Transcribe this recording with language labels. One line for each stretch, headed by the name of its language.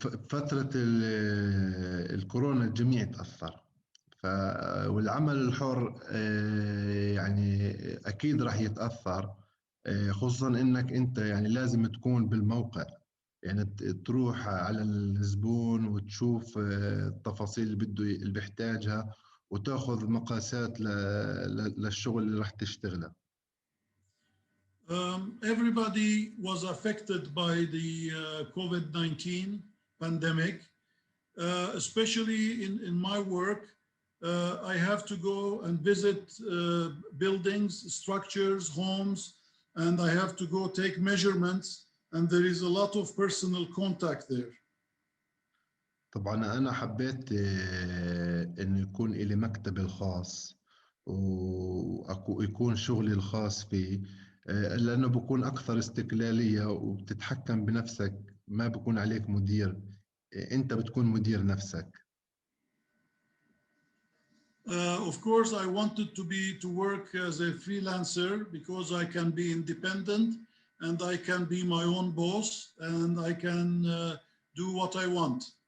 Arabic: فترة الكورونا الجميع تأثر، والعمل الحر يعني أكيد راح يتأثر، خصوصا إنك أنت يعني لازم تكون بالموقع، يعني تروح على الزبون وتشوف التفاصيل اللي بيحتاجها وتاخذ مقاسات للشغل اللي راح تشتغله.
English: Everybody was affected by the COVID-19 pandemic, especially in my work. I have to go and visit buildings, structures, homes, and I have to go take measurements, and there is a lot of personal contact there.
Arabic: طبعا أنا حبيت إنه يكون إلي مكتبي الخاص ويكون شغلي الخاص فيه، لأنه بكون أكثر استقلالية وبتتحكم بنفسك، ما بكون عليك مدير، أنت بتكون مدير نفسك.
English: Of course, I wanted to work as a freelancer because I can be independent and I can be my own boss and I can do what I want.